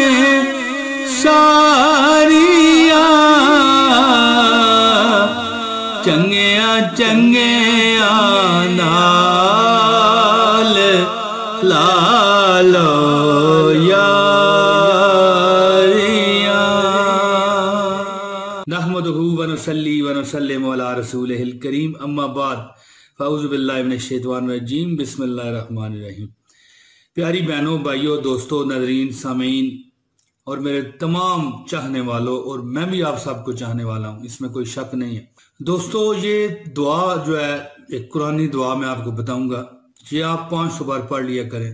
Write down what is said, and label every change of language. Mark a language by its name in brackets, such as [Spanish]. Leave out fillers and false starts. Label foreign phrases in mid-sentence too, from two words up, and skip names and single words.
[Punjabi] ساریاں چنگیاں نال لالو یاریاں [Arabic] نحمدہ ونصلی ونسلم علی رسولہ الکریم اما بعد فاعوذ باللہ من الشیطان الرجیم بسم اللہ الرحمن الرحیم۔ [Urdu] پیاری بہنوں، بھائیوں، دوستوں، ناظرین، سامعین اور میرے تمام چاہنے والوں، اور میں بھی آپ سب کو چاہنے والا ہوں، اس میں کوئی شک نہیں ہے دوستو۔ یہ دعا جو ہے ایک قرآنی دعا میں آپ کو بتاؤں گا، یہ آپ 500 بار پڑھ لیا کریں۔